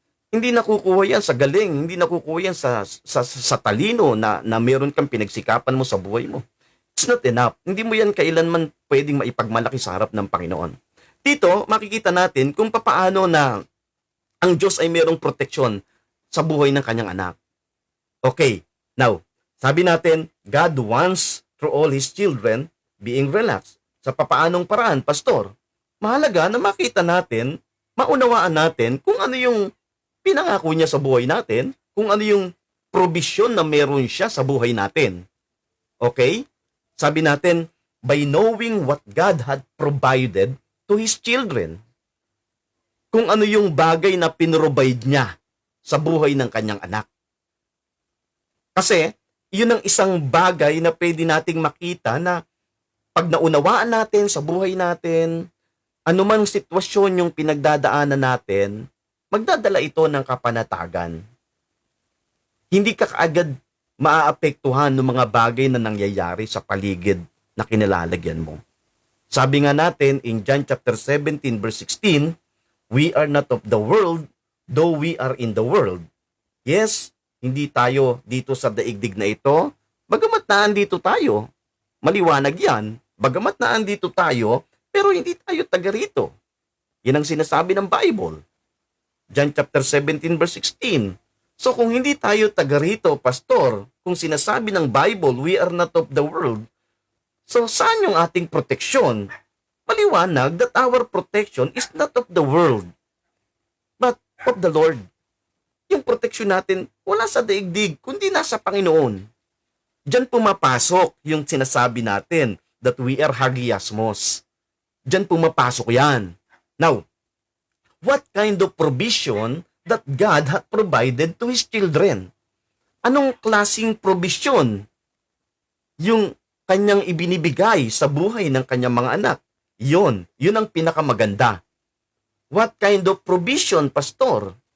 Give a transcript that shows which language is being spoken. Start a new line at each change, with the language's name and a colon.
Filipino: Hindi nakukuha yan sa galing, hindi nakukuha yan sa talino na meron kang pinagsikapan mo sa buhay mo.
English: It's not enough.
Filipino: Hindi mo yan kailanman pwedeng maipagmalaki sa harap ng Panginoon. Dito, makikita natin kung papaano na ang Diyos ay merong proteksyon sa buhay ng kanyang anak.
English: Okay, now,
Filipino: sabi natin,
English: God wants through all His children being relaxed.
Filipino: Sa papaanong paraan, Pastor? Mahalaga na makita natin, maunawaan natin kung ano yung pinangako niya sa buhay natin, kung ano yung provision na meron siya sa buhay natin. Okay? Sabi natin,
English: by knowing what God had provided to His children.
Filipino: kung ano yung bagay na pinrovide niya sa buhay ng kanyang anak. Kasi, yun ang isang bagay na pwede nating makita na pag naunawaan natin sa buhay natin, anumang sitwasyon yung pinagdadaanan natin, magdadala ito ng kapanatagan. Hindi ka kaagad maaapektuhan ng mga bagay na nangyayari sa paligid na kinalalagyan mo. Sabi nga natin
English: in John chapter 17 verse 16, we are not of the world, though we are in the world.
Filipino: Yes, hindi tayo dito sa daigdig na ito, bagamat naandito tayo. Maliwanag yan, bagamat naandito tayo, pero hindi tayo taga rito. Yan ang sinasabi ng Bible. John chapter 17 verse 16. So kung hindi tayo taga rito, pastor, kung sinasabi ng Bible,
English: we are not of the world,
Filipino: so saan yung ating proteksyon?
English: Maliwanag that our protection is not of the world, but of the Lord.
Filipino: Yung proteksyon natin, wala sa daigdig, kundi nasa Panginoon. Diyan pumapasok yung sinasabi natin
English: that we are
Filipino: hagiasmos. Diyan pumapasok yan.
English: Now, what kind of provision that God had provided to His children?
Filipino: Anong klaseng provision yung kanyang ibinibigay sa buhay ng kanyang mga anak? Yun ang pinakamaganda.
English: What kind of provision, pastor?